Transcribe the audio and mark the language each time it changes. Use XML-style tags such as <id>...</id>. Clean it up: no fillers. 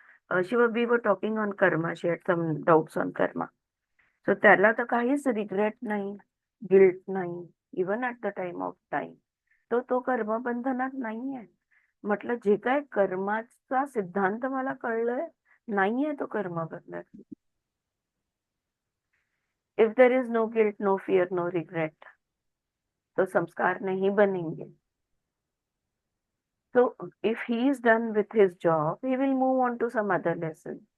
<en>Shiva, we were talking on karma, she had some doubts on karma.</en> <mr>So त्याला तर काहीच regret नाही, guilt नाही,</mr> <en>Even at the time of time.</en> <mr>तो कर्मबंधनात नाहीये. म्हटलं जे काय कर्माचा सिद्धांत मला कळलंय, नाहीये तो कर्मबंधन.</mr> <en>if there is no guilt, no fear, no regret,</en> <hi>तो संस्कार नहीं बनेंगे.</hi> <en>So if he is done with his job, he will move on to some other lesson.</en>